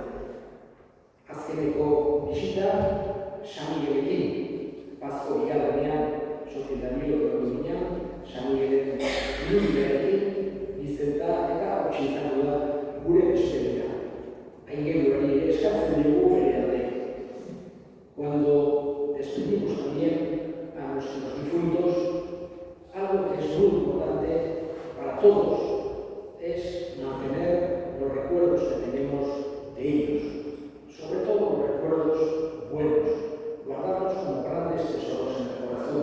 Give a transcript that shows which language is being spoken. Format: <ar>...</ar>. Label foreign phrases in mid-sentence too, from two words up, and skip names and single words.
<eu>Azkeneko bisita, Samiguelekin, Pazko Igalanean, Sotil Danilo Egoinean, Samiguelen irudiarekin, Bizenta eta hotxe izango da gure besteria. Aingeluari ere eskatzen dugu bere alde.</eu> <es>Cuando despedimos también a nuestros difuntos, algo que es muy importante para todos es mantener los recuerdos que tenemos de ellos, sobre todo los recuerdos buenos, guardarlos como grandes tesoros en el corazón.</es>